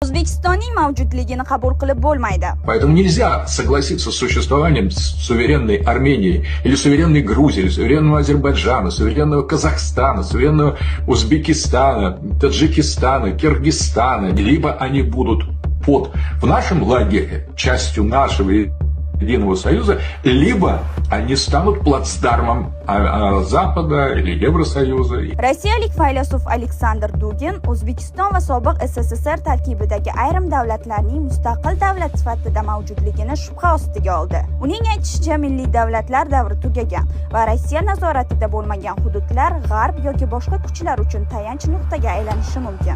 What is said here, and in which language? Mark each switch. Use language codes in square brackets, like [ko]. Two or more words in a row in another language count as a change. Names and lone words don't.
[uz] O'zbekistonning mavjudligini qabul qilib bo'lmaydi. [ru] Поэтому нельзя согласиться с существованием суверенной Армении, или суверенной Грузии, или суверенного Азербайджана, суверенного Казахстана, суверенного Узбекистана, Таджикистана, Киргизстана. Либо они будут в нашем лагере, частью нашего единого союза, либо они станут плацдармом Запада или Евросоюза. [uz] Rossiyalik faylasuf Aleksandr Dugin O'zbekiston va sobiq SSSR tarkibidagi ayrim davlatlarning mustaqil davlat sifatida mavjudligini shubha ostiga oldi. Uning aytishicha, milliy davlatlar davri tugagan va Rossiya nazoratida bo'lmagan hududlar g'arb yoki boshqa kuchlar uchun tayanch nuqtaga aylanishi mumkin.